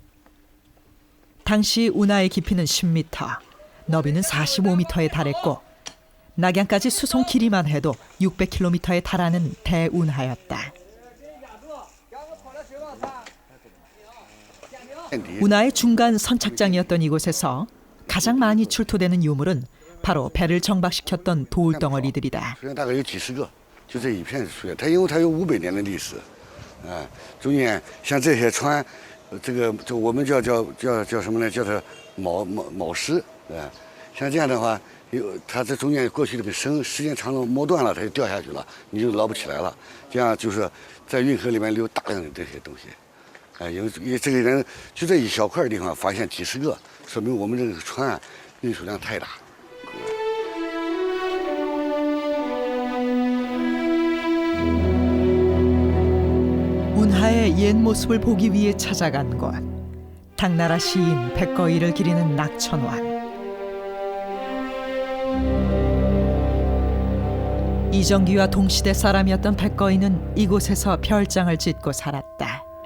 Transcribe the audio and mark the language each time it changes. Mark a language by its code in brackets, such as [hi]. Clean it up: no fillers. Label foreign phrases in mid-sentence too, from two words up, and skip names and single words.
[ko] 당시 운하의 깊이는 10m, 너비는 45m에 달했고 낙양까지 수송 길이만 해도 600km에 달하는 대운하였다. 운하의 중간 선착장이었던 이곳에서 가장 많이 출토되는 유물은 바로 배를 정박시켰던 돌덩어리들이다. [zh] 大概有几十个，就这一片出现。它因为它有500年的历史，中间像这些船， 这个我们叫什么呢？叫它卯石，像这样的话，它在中间过去这个绳时间长了磨断了，它就掉下去了，你就捞不起来了。这样就是在运河里面留大量的这些东西。因为这个人就这一小块地方发现几十个，说明我们这个船运输量太大。 [ko] 운하의 옛 모습을 보기 위해 찾아간 곳. 당나라 시인 백거이를 기리는 낙천원. 이정기와 동시대 사람이었던 백거이는 이곳에서 별장을 짓고 살았다.